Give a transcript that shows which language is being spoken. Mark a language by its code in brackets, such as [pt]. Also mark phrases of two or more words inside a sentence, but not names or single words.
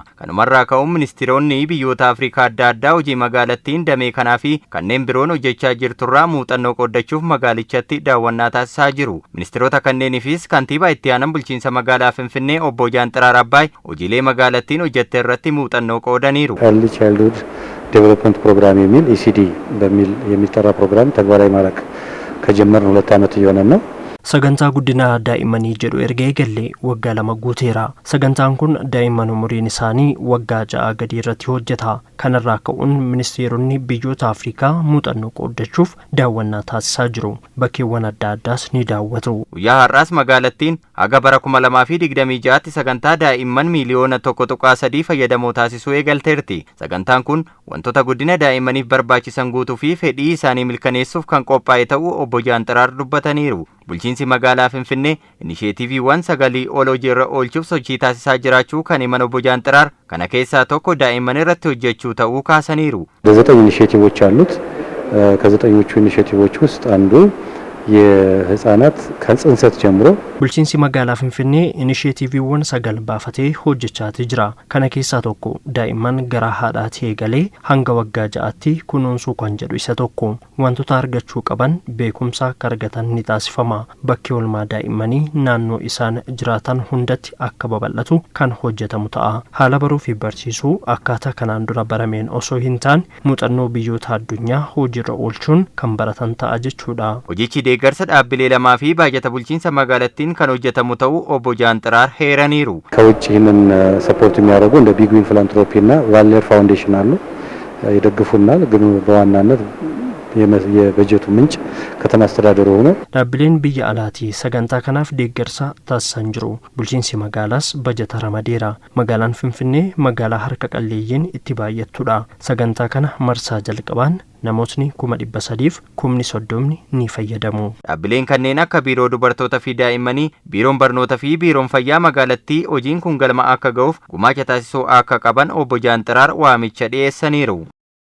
[om] Kanumarraa ka'uun ministeeronni biyyoota Afrikaa adda addaa hojii magaalattiin damee kanaa fi kanneen biroon hojjechaa jirturraa muuxannoo qooddachuuf magaalichatti daawwannaa taasisaa jiru. Kanneeniifis kantiibaa itti aanan bulchiinsa magaalaa Finfinnee obbo Jaanxiraar Abbaay hojiilee magaalattiin hojjette irratti muuxannoo qoodaniiru. [en] Early Childhood Development Program [am] የሚል ECD በሚል የሚጠራ ፕሮግራም ተግባራዊ ማድረግ ከጀመርን 2 ዓመት እየሆነን ነው። [om] Sagantaa guddinaa daa'immanii jedhu erga eegalee waggaa 2 guuteera. Sagantaan kun daa'imman umuriin isaanii waggaa 6 gadi irratti hojjeta. Kanarraa ka'uun ministeeronni biyyoota Afrikaa muuxannoo qooddachuuf daawwannaa taasisaa jiru. Bakkeewwan adda addaas ni daawwatu. Guyyaa har'aas magaalattiin haga bara 2026tti sagantaa daa'imman miliyoona 1.3 fayyadamoo taasisuu eegalteerti. Sagantaan kun wantoota guddina daa'immaniif barbaachisan guutuu fi fedhii isaanii milkaneessuuf kan qophaa'e ta'uu obbo Jaanxiraar dubbataniiru. Bulchiinsi magaalaa Finfinnee inisheetiiviiwwan 9 ol hojiirra oolchuuf sochii taasisaa jiraachuu kan himan obbo Jaanxiraar kana keessaa tokko daa'imman irratti hojjechuu ta'uu kaasaniiru. [am] በ9 ኢኒሼቲቮች አሉት። ከ9ኞቹ ኢኒሼቲቮች ውስጥ አንዱ የህፃናት ከጽንሰት ጀምሮ [om] bulchiinsi magaalaa Finfinnee inisheetiiviiwwan 9 baafatee hojjechaati jira. Kana keessaa tokko daa'imman gara haadhaatii eegalee hanga waggaa 6tti kunuunsuu kan jedhu isa tokko. Wantoota argachuu qaban beekumsa akka argatan ni taasifama. Bakki oolmaa daa'immanii naannoo isaan jiraatan hundatti akka babal'atu kan hojjetamu ta'a. Haala baruu fi barsiisuu akkaataa kanaan dura barameen osoo hin taane muuxannoo biyyoota addunyaa hojiirra oolchuun kan baratan ta'a jechuudha. Hojichi deeggarsa dhaabbilee lamaa fi baajata bulchiinsa magaalattiin kan hojjetamu ta'uu obbo Jaanxiraar heeraniiru. [am] ከውጭ ይህንን ሰፖርት የሚያደርጉ እንደ ቢግዊን ፊላንትሮፒ እና ዋልኔር ፋውንዴሽን አሉ ይደግፉናል። ግን በዋናነት የበጀቱ ምንጭ ከተማ አስተዳደሩ ሆኖ [om] dhaabbileen biyya alaatii sagantaa kanaaf deeggarsa taasisan jiru. Bulchiinsi magaalaas bajeta ramadeera. Magaalaan Finfinnee magaalaa harka qalleeyyiin itti baay'attudha. Sagantaa kana marsaa jalqabaan namootni 300,000 30 ni fayyadamu. Dhaabbileen kanneen akka biiroo dubartoota fi daa'immanii, biiroon barnoota fi biiroon fayyaa magaalattii hojiin kun galma akka ga'uuf gumaacha taasisuu akka qaban obbo Jaanxiraar waamicha dhiyeessaniiru.